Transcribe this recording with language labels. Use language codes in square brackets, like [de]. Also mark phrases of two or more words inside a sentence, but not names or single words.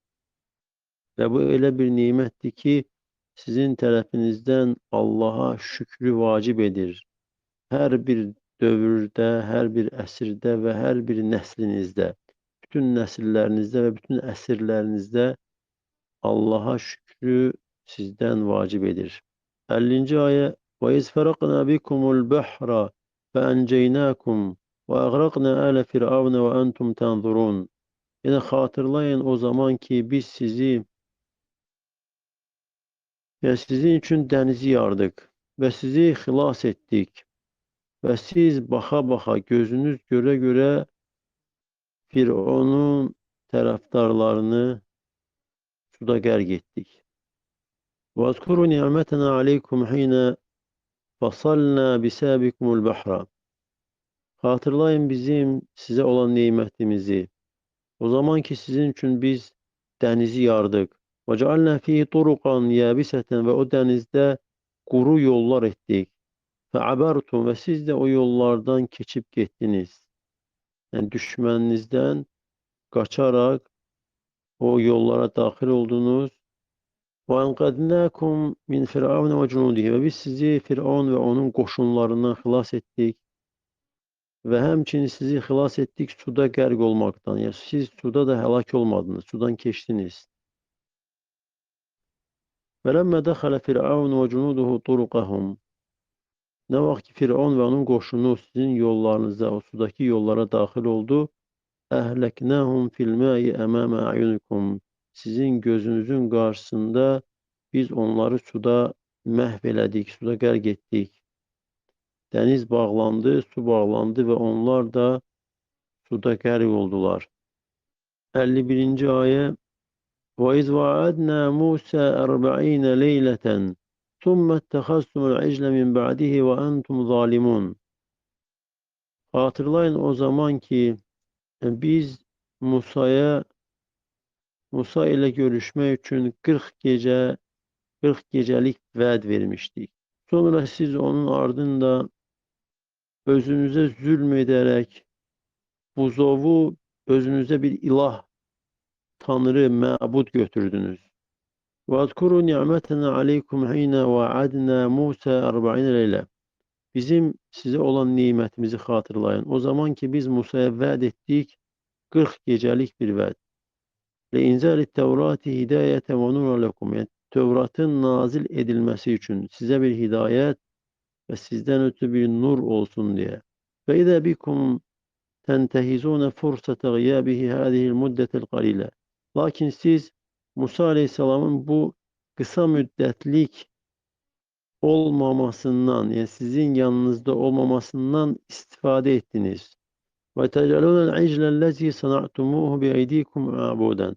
[az] Və bu elə bir nimətdir ki, sizin tərəfinizdən Allaha şükrü vacib edir. Hər bir dövrdə, hər bir əsrdə və hər bir nəslinizdə, bütün nəsillərinizdə və bütün əsrlərinizdə Allaha şükrü sizdən vacib edir. 50-ci ayə. [ar] وَإِذْ فَرَقْنَا بِكُمُ الْبَحْرَ فَأَنْجَيْنَاكُمْ وَأَغْرَقْنَا آلَ فِرْعَوْنَ وَأَنْتُمْ تَنْظُرُونَ. [az] Yəni xatırlayın o zaman ki biz sizin üçün dənizi yardıq və sizi xilas etdik və siz baxa-baxa, gözünüz görə-görə Firavunun tərəfdarlarını suda qərq etdik. [ar] وَاذْكُرُوا نِعْمَتَنَا عَلَيْكُمْ حِينَ فَصَلْنَا بِسَابِكُمُ الْبَحْرَ. [az] Xatırlayın bizim sizə olan nemətimizi. O zaman ki sizin üçün biz dənizi yardıq. [ar] وَجَعَلْنَا فِيهِ طُرُقًا يَابِسَةً, [az] və o dənizdə quru yollar etdik. فَعَبَرْتُمْ, və siz də o yollardan keçib getdiniz. Yəni düşməninizdən qaçaraq o yollara daxil oldunuz. [ar] وَاَنْقَدْنَاكُمْ مِنْ فِرْعَوْنَ وَجُنُودِهِ, [az] və biz sizi Firavun və onun qoşunlarından xilas etdik. Və həmçinin sizi xilas etdik suda qərq olmaqdan. Yəni siz suda da həlak olmadınız, sudan keçdiniz. [ar] وَلَمَّا دَخَلَ فِرْعَوْنُ وَجُنُودُهُ طُرُقَهُمْ, [az] nə vaxt ki Firavun və onun qoşunu sizin yollarınıza, o sudakı yollara daxil oldu, [ar] أهلكناهم في الماء أمام أعينكم, [az] sizin gözünüzün qarşısında biz onları suda məhv elədik, suda qərq etdik. Dəniz bağlandı, su bağlandı və onlar da suda qərq oldular. 51-ci ayə. [ar] وَإِذْ وَعَدْنَا مُوسَى 40 لَيْلَةً ثُمَّ اتَّخَذْتُمُ الْعِجْلَ مِنْ بَعْدِهِ وَأَنْتُمْ ظَالِمُونَ. [az] Hatırlayın o zaman ki biz Musa ilə görüşmək üçün 40 gecəlik vəd vermişdik. Sonra siz onun ardında özünüzə zülm edərək buzovu özünüzə bir ilah, tanrı, məbud götürdünüz. [ar] وَاذْكُرُوا نِعْمَتَنَا عَلَيْكُمْ حِينَ وَعَدْنَا مُوسَى 40 لَيْلَةً. [az] Bizim sizə olan nimətimizi xatırlayın. O zaman ki biz Musaya vəd etdik 40 gecəlik bir vəd. [ar] لِإِنْزَالِ التَّوْرَاتِ هِدَايَةً وَنُورًا لَكُمْ. [az] Yəni Tövratın nazil edilməsi üçün sizə bir hidayət və sizdən ötürü bir nur olsun deyə. [ar] فَإِذَا بِكُمْ تَنْتَهِزُونَ فُرْسَةَ غِيَابِهِ هَذِهِ الْمُدَّةِ الْقَلِيلَةِ. [tr] Lakin siz Musa Aleyhisselam'ın bu kısa müddetlik olmamasından, yani sizin yanınızda olmamasından istifade ettiniz. [ar] وتجعلون العجل الذي صنعتموه بأيديكم معبودا.